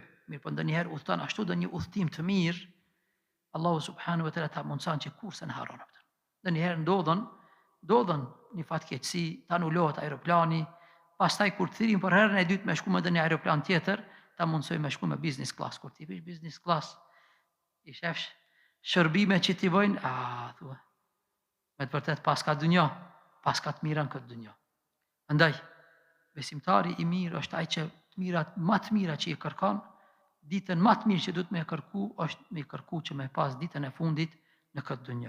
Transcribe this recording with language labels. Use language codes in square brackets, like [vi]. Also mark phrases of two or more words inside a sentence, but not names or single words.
[sq] Mirë, po ndonjëherë udhton ashtu do një udhtim të mirë, [ar] الله سبحانه وتعالى [sq] ta mundson që kurse në harron atë. Ndonjëherë ndodhen një fatkeqësi, ta anulohet aeroplani, pastaj kur thirrim për herën e dytë me shku me në aeroplan tjetër, ta mundsoj me shku me [en] business class. [sq] Kur ti vish [en] business class, [sq] i shefsh shërbime që ti bojnë, thua, me të vërtet paska dunjo, paska të mirën këtë dunjo. Andaj, besimtari i mirë është ai që më të mira që i kërkon, ditën më të mirë që duhet me kërku, është me kërku që me pas ditën e fundit në këtë dunjo.